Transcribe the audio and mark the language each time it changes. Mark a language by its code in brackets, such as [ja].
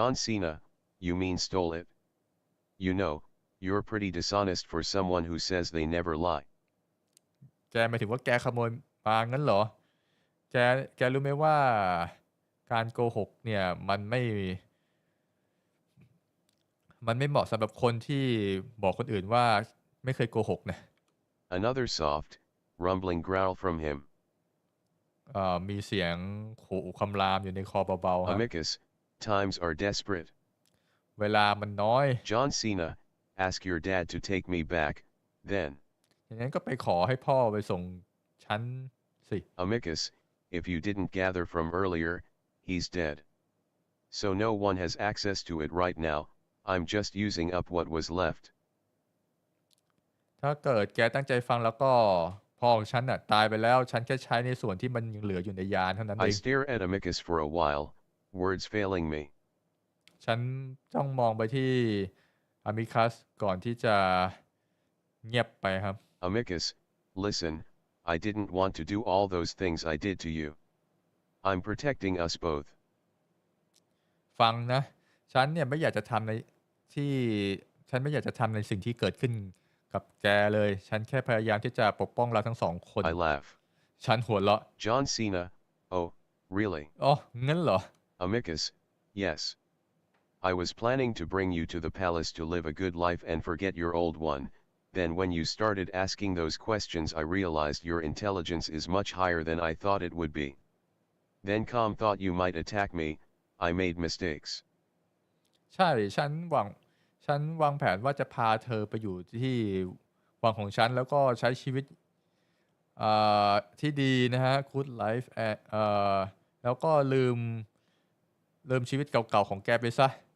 [en] John Cena, you mean stole it? You know, you're pretty dishonest for someone who says they never lie. [th] แกหมายถึงว่าแกขโมยมางั้นเหรอแกรู้ไหมว่าการโกหกเนี่ยมันไม่เหมาะสำหรับคนที่บอกคนอื่นว่าไม่เคยโกหกนะ [en] Another soft, rumbling growl from him. [th] มีเสียงขู่คำรามอยู่ในคอเบาๆครับ [en] Amicus, times are desperate. [th] เวลามันน้อย [en] John Cena, ask your dad to take me back, then. [th] อย่างนั้นก็ไปขอให้พ่อไปส่งฉันสิ [en] Amicus, if you didn't gather from earlier, he's dead. So no one has access to it right now, I'm just using up what was left. [th] ถ้าเกิดแกตั้งใจฟังแล้วก็พ่อของฉันน่ะตายไปแล้วฉันแค่ใช้ในส่วนที่มันยังเหลืออยู่ในยานเท่านั้นเอ [en] I ง stare at Amicus for a while, words failing me. [th] ฉันจ้องมองไปที่อามิคัสก่อนที่จะเงียบไปครับ [en] Amicus, listen, I didn't want to do all those things I did to you. I'm protecting us both. [th] ฟังนะฉันเนี่ยไม่อยากจะทำในที่ฉันไม่อยากจะทำในสิ่งที่เกิดขึ้นกับแกเลยฉันแค่พยายามที่จะปกป้องเราทั้งสองคน [en] I laugh. ฉันหัวเราะ John Cena, oh, really? [th] อ๋องั้นเหรอ [en] Amicus, yes. I was planning to bring you to the palace to live a good life and forget your old one. Then when you started asking those questions I realized your intelligence is much higher than I thought it would be. Then Com thought you might attack me, I made mistakes. [th] ใช่ฉันวางแผนว่าจะพาเธอไปอยู่ที่วังของฉันแล้วก็ใช้ชีวิตที่ดีนะฮะ [en] good life [th] แล้วก็ลืมชีวิตเก่าๆของแกไปซะ